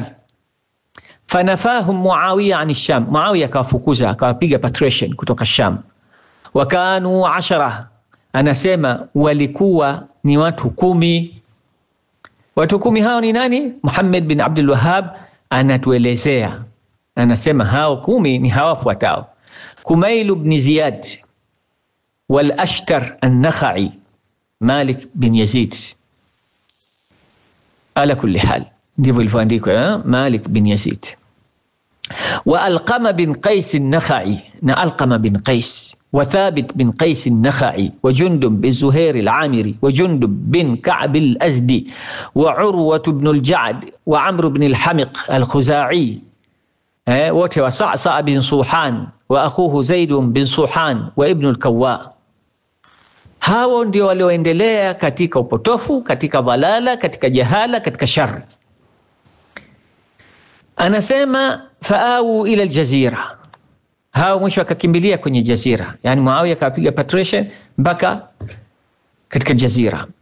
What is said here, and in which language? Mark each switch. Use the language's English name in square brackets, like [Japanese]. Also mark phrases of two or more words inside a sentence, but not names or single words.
[Arabic] فنفاهم معاوية عن الشام, [Swahili] Muawiya akawafukuza, akawapiga patrician kutoka Sham. Wakanu 10, anasema walikuwa ni watu 10. Watu 10 hao ni nani? Muhammad bin Abdul Wahhab anatuelezea, anasema hao 10 ni hawa fuatao: Kumail ibn Ziyad, wal Ashtar an-Nakhai, Malik bin Yazid. [Arabic] على كل حال, [Swahili] ndivyo ilivyoandikwa, Malik bin Yazid. Wa Alqama bin Qais an-Nakhai, na Alqama bin Qais, wa Thabit bin Qais an-Nakhai, wa Jundub bin Zuhair al-Amiri, wa Jundub bin Ka'b al-Azdi, wa Urwa ibn al-Ja'd, wa Amr ibn al-Hamiq al-Khuzai, wote wa Sa'sa bin Suhan, [Arabic] وأخوه [Swahili] Zaid bin Suhan, wa ibn al-Kawwa. Hao ndio walioendelea katika upotofu, katika dhalala, katika jahala, katika shari. Anasema [Arabic] فأووا إلى الجزيرة, [Swahili] hao mwisho akakimbilia kwenye Jazira, yani Muawiya akapiga patrician mpaka katika Jazira.